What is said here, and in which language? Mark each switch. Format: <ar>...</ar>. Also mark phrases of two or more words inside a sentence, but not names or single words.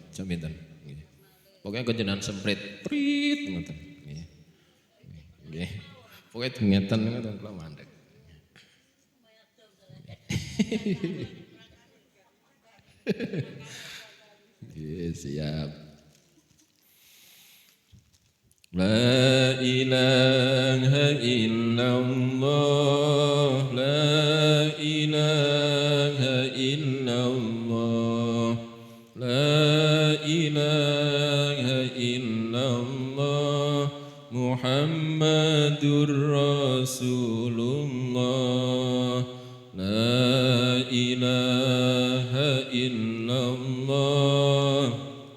<jv>Jam pinten? Nggih. Pokoke kenjenan semprit prit ngoten nggih. Nggih. Pokoke ngeten ngoten kula mandek. Nggih, siap.</jv> <ar>لا إله إلا الله، لا إله إلا الله، لا إله إلا الله، محمد رسول الله، لا إله إلا الله.</ar>